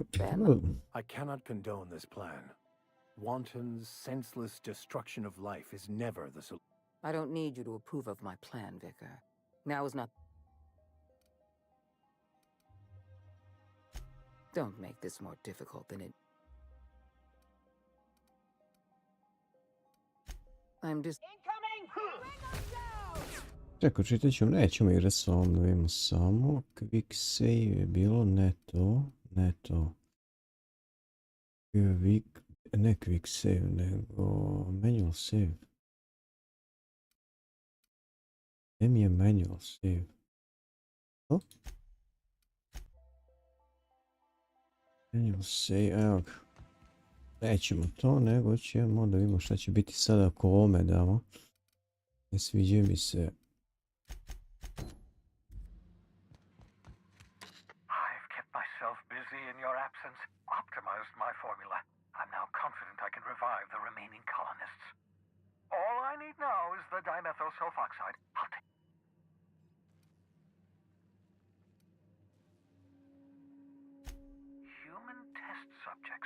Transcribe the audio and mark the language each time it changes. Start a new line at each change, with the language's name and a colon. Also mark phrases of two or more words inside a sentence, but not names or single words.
English: I cannot condone this plan. Wanton, senseless destruction of life is never the solution. I don't need you to approve of my plan, Vicar. Now is not... Don't make this more difficult than it... I'm just...
Croatian: Čekaj, čitat ću, nećemo igrat s ovom, da vidimo samo.
English: Quick save
Croatian: je bilo, ne to. Ne
English: quick save,
Croatian: nego
English: manual save.
Croatian: Gdje mi je
English: manual save? To? Manual save,
Croatian: evo ga. Nećemo to, nego ćemo da vidimo šta će biti sada ako ovome damo. Ne sviđa mi se.
English: I've kept myself busy in your absence, optimized my formula. I'm now confident I can revive the remaining colonists. All I need now is the dimethyl sulfoxide. I'll take... Human test subjects.